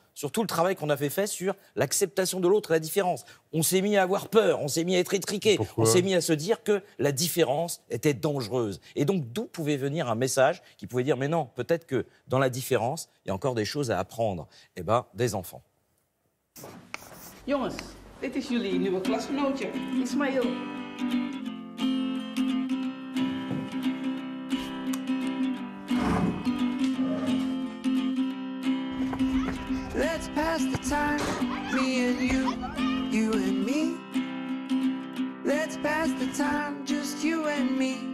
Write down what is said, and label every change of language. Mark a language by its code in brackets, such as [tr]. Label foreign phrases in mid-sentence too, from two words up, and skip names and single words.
[fr] Sur tout le travail qu'on avait fait sur l'acceptation de l'autre et la différence. On s'est mis à avoir peur, on s'est mis à être étriqué, Pourquoi ? on s'est mis à se dire que la différence était dangereuse. Et donc, d'où pouvait venir un message qui pouvait dire, mais non, peut-être que dans la différence, il y a encore des choses à apprendre. Eh bien, des enfants. [nl] Jongens, dit is jullie nieuwe klasgenootje, Ismaël. [en] Let's pass the time, me and you and me. Let's pass the time, just you and me.